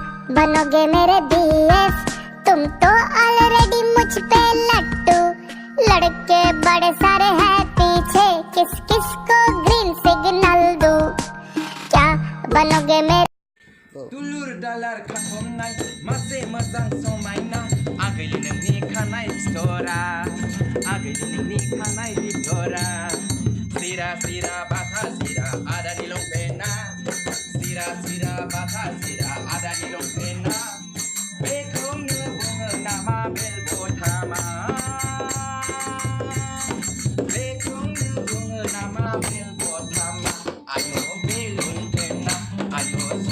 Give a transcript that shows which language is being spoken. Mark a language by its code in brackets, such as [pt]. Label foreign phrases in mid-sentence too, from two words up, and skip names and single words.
[hi] बनोगे मेरे बीएफ तुम तो ऑलरेडी मुझ पे लट्टू लड़के बड़े सारे हैं पीछे किस किस को [en] green signal [hi] दूं क्या बनोगे मेरे [brx] दुलुर दालार खाथमनाय मासे मोजां समायना आगैलि नोंनि खानाय फिथरा आगैलि नोंनि खानाय फिथरा सिरा सिरा बाथा सिरा आदानि लंपेना सिरा सिरा बाथा सिरा आदानि लंपेना बेखौनो बुङो नामा बेलबथामा बेखौनो बुङो नामा बेलबथामा आयो बेलुनपेना आयो